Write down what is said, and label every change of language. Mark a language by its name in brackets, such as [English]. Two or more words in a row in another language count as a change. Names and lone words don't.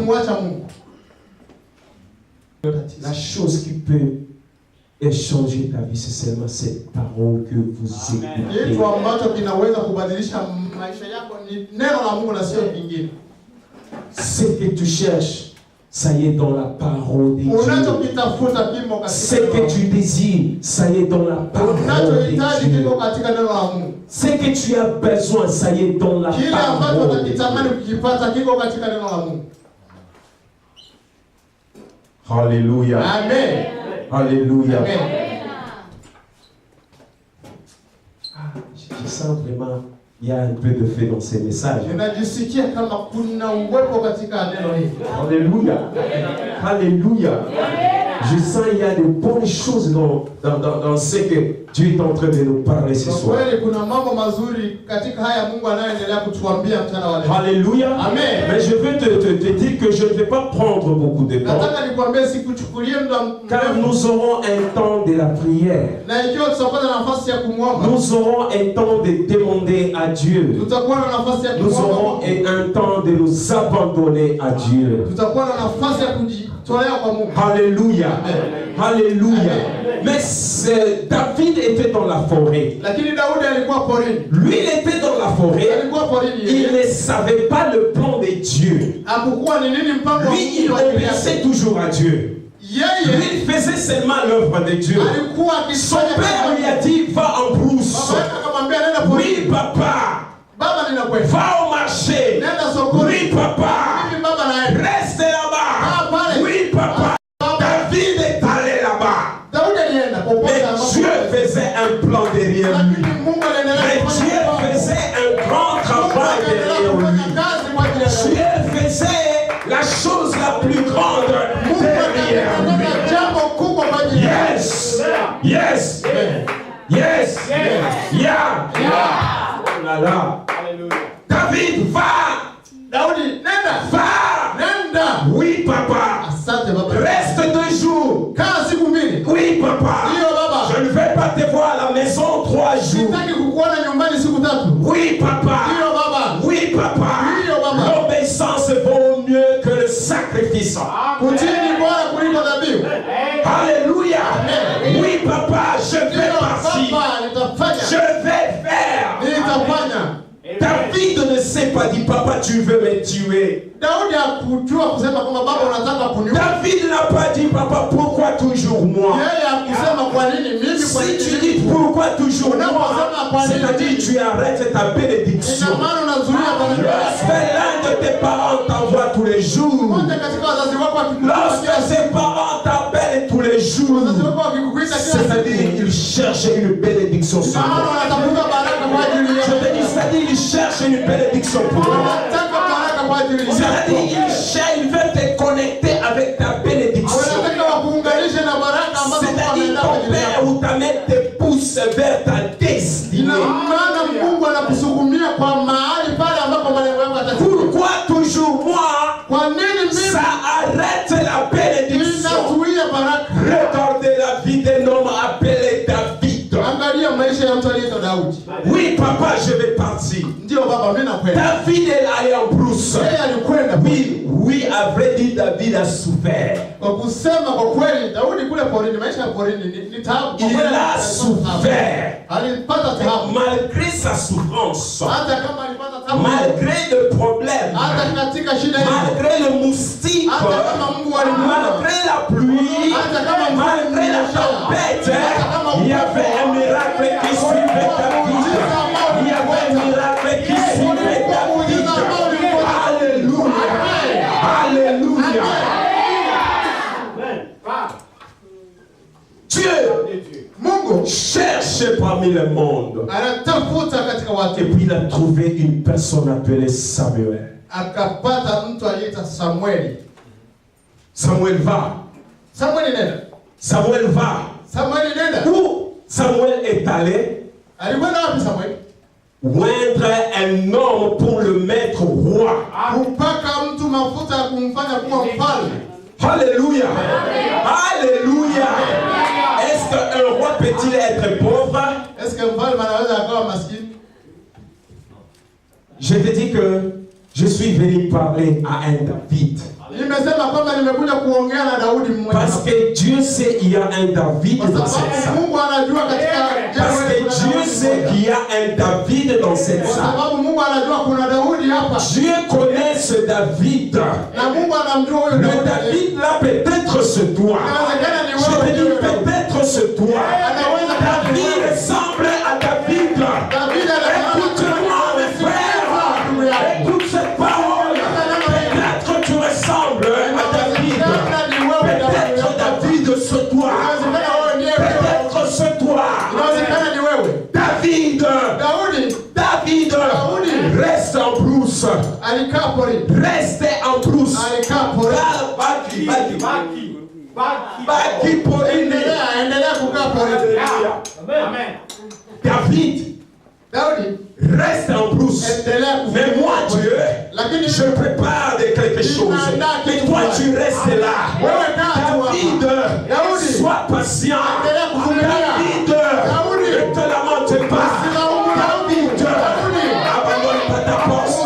[French] La chose qui peut échanger ta vie, c'est seulement cette parole que vous écoutez. Ce que tu cherches ça y est dans la parole de Dieu. [Swahili] Unachokitafuta kimo katika [French] Ce que tu désires, ça y est dans la parole de [Swahili] unachohitaji [French] Dieu. [Swahili] kimo katika neno la Mungu. [French] Ce que tu as besoin, ça y est dans la [Swahili] Kile ambacho [French] parole de Dieu. [Swahili] unakitamani kukipata kiko katika neno la Mungu. [French] Alléluia. Amen. Alléluia. Amen. Je sens vraiment, il y a un peu de fait dans ces messages. [Swahili] Ninajisikia kama kuna uwepo katika neno hili. [French] Alléluia. Alléluia. Je sens qu'il y a de bonnes choses dans ce que Dieu est en train de nous parler ce soir. [Swahili] Kweli kuna mambo mazuri katika haya Mungu anayoendelea kutuambia mchana wa leo. [French] Alléluia. Amen. Mais je veux te dire que je ne vais pas prendre beaucoup de temps. [Swahili] Nataka nikwambie sikuchukulie muda [French] Car nous aurons un temps de la prière. [Swahili] na ikiwa tutapata nafasi ya kumwomba, [French] Nous aurons un temps de demander à Dieu. [Swahili] tutakuwa na nafasi ya [French] Nous aurons [Swahili] kumwomba, [French] un temps de nous abandonner à Dieu. [Swahili] tutakuwa na nafasi ya kujitolea kwa Mungu. [French] Alléluia. Alléluia. Amen. Mais David était dans la forêt. [Swahili] Lakini Daudi alikuwa porini. [French] Lui, il était dans la forêt. [Swahili] Alikuwa porini [French] Il [Swahili] yeye. [French] ne savait pas le plan de Dieu. [Swahili] Hakukuwa ni nini mpango wa [French] Lui, il [Swahili] Mungu wa ajili [French] obéissait [Swahili] yake. [French] toujours à Dieu. [Swahili] Yeye [French] Lui, il faisait seulement l'œuvre de Dieu. [Swahili] alikuwa [French] Son [Swahili] akifanya [French] père [Swahili] kazi [French] lui a [Swahili] yake. [French] dit, va en brousse. [Swahili] Baba yake akamwambia nenda porini. [French] Oui, papa. [Swahili] Baba ninakwenda. [French] Va au marché. [Swahili] Nenda sokoni. [French] Oui, papa. [Swahili] Mimi baba naenda. [French] Reste là-bas. [Swahili] Ah, pale. [French] Oui, papa. David est allé là-bas. [Swahili] Daudi alienda popote [French] Mais [Swahili] ambapo. [French] Dieu faisait un plan derrière lui. [Swahili] Lakini Mungu aliendelea [French] Mais [Swahili] kufanya [French] Dieu [Swahili] mambo. [French] faisait un grand [Swahili] Mungu [French] travail [Swahili] aliendelea [French] derrière [Swahili] kufanya [French] lui. [Swahili] kazi kwa ajili ya Daudi. [French] Dieu faisait la chose la plus grande [Swahili] Mungu [French] derrière [Swahili] aliendelea [French] lui. [Swahili] jambo kubwa kwa ajili ya Daudi. [English] Yes. Yes. Yes. Yeah. [French] Oh là là. David, va. [Swahili] Daudi, nenda. [French] Va. [Swahili] Nenda. [French] Oui, papa. [Swahili] Asante baba. [French] Reste 2 jours. [Swahili] Kaa siku mbili. [French] Oui, papa. [Swahili] Ndio baba. [French] Je ne vais pas te voir à la maison 3 jours. [Swahili] Sitaki kukuona nyumbani siku 3. [French] Oui, papa. [Swahili] Ndio baba. [French] Oui, papa. [Swahili] Ndio baba. [French] L'obéissance vaut mieux que le sacrifice. [Swahili] Kutii ni bora kuliko dhabihu. [French] Alléluia. Amen. Oui, papa, je vais [Swahili] Ndio [French] partir. [Swahili] baba, [French] Je [Swahili] nitafanya. [French] vais faire. [Swahili] Nitafanya. [French] David ne s'est pas dit, papa, tu veux me tuer. [Swahili] Daudi hakujua kusema kwamba baba unataka kuniua. [French] David n'a pas dit, papa, pourquoi toujours moi? [Swahili] Yeye hakusema kwa nini mimi kwa [French] Si tu [Swahili] nini. [French] dis pourquoi toujours moi, [Swahili] Unaposema kwa nini [French] c'est-à-dire tu arrêtes ta bénédiction. [Swahili] Ina maana unazuia baraka yako. [French] Lorsque l'un de tes parents t'envoie tous les jours, [Swahili] Mmoja katika wazazi wako akikukuita [French] lorsque [Swahili] kila [French] tes [Swahili] siku. [French] parents t'appellent tous les jours, [Swahili] Wazazi wako wakikukuita kila [French] c'est-à-dire [Swahili] siku. [French] ils cherchent une bénédiction sur [Swahili] Ina maana [French] toi. [Swahili] wanatafuta baraka kwa ajili [French] Je [Swahili] yako. [French] te dis, c'est-à-dire ils cherchent une bénédiction pour toi. [Swahili] Wanataka baraka kwa ajili yako. [French] C'est-à-dire ils veulent te connecter avec ta bénédiction. [Swahili] Wanataka wakuunganishe na baraka ambazo Mungu [French] C'est-à-dire [Swahili] ameandaa [French] ton [Swahili] kwa ajili [French] père [Swahili] yako. [French] ou ta mère te pousse vers ta destinée. [Swahili] Ina maana Mungu anakusukumia kwa mahali pale ambapo malengo yako yatatimia. [French] Pourquoi toujours moi? [Swahili] Kwa nini mimi [French] Ça arrête la bénédiction. [Swahili] ninazuia baraka? [French] Regardez la vie d'un homme appelé David. [Swahili] Angalia maisha ya mtu aliyeitwa Daudi. [French] Oui, papa, je vais partir. [Swahili] Ndio baba, mimi nakwenda. [French] David est allé en brousse. [Swahili] Yeye alikwenda. [French] Oui, à vrai dire, David a souffert. [Swahili] Kwa kusema kwa kweli, Daudi kule porini, maisha ya porini ni taabu. Kwa [French] Il [Swahili] kweli, [French] a [Swahili] alipata [French] souffert. [Swahili] taabu. Alipata taabu. [French] Malgré sa souffrance, [Swahili] Hata kama alipata taabu. [French] malgré le problème, [Swahili] Hata katika shida hiyo. [French] malgré le moustique, [Swahili] Hata kama Mungu alimuumba. [French] malgré la pluie, [Swahili] Hata kama Mungu [French] malgré la [Swahili] alimuumba. [French] tempête, [Swahili] Hata kama [French] il y avait un miracle qui suivait David. Il y avait un miracle qui suivait David. Alléluia. Alléluia. Dieu, [Swahili] Mungu [French] cherche parmi le monde. [Swahili] anatafuta katika [French] Et [Swahili] watu. [French] puis il a trouvé une personne appelée Samuel. [Swahili] Akapata mtu aliyeitwa Samueli. [French] Samuel va. [Swahili] Samueli nenda. [French] Samuel va. [Swahili] Samueli nenda. [French] Où Samuel est allé [Swahili] Alikwenda wapi Samueli? [French] oindre un homme pour le mettre roi. [Swahili] Kupaka mtu mafuta ya kumfanya kuwa mfalme. [French] Alléluia. Alléluia. Est-ce qu'un roi peut-il être pauvre? Est-ce que [Swahili] mfalme anaweza akawa maskini? [French] Je te dis que je suis venu parler à un David. [Swahili] Nimesema kwamba nimekuja kuongea na Daudi mmoja. [French] Parce que Dieu sait qu'il y a un David [Swahili] Kwa [French] dans [Swahili] sababu [French] cette salle. [Swahili] Mungu anajua katika [French] Parce que Dieu sait qu'il y a un David dans cette [Swahili] Kwa [French] salle. [Swahili] sababu Mungu anajua kuna Daudi hapa. [French] Dieu connaît ce David. [Swahili] Na Mungu anamjua huyo [French] Le [Swahili] Daudi. [French] David là, peut-être c'est toi. [Swahili] Inawezekana ni [French] Je te [Swahili] wewe [French] dis [Swahili] ndio. [French] peut-être c'est toi. [Swahili] Anaweza kuwa ni David wewe. [French] ressemble à David. [Swahili] David anafanana [French] Écoute-moi mes frères. Écoute cette parole. Peut-être tu ressembles à David. Peut-être David c'est toi. Peut-être c'est toi. [Swahili] Inawezekana ni wewe. David. Daudi [French] Reste en brousse. [Swahili] alikaa porini. [French] Reste en brousse. [Swahili] Alikaa porini. Baki porini. Endelea kukaa porini. Amen. Daudi [French] Reste en brousse. [Swahili] endelea kukaa [French] Mais moi Dieu, [Swahili] lakini [French] je prépare de quelque chose. Et toi tu restes là. David, sois patient. David, ne te lamente pas. David, abandonne pas ta poste.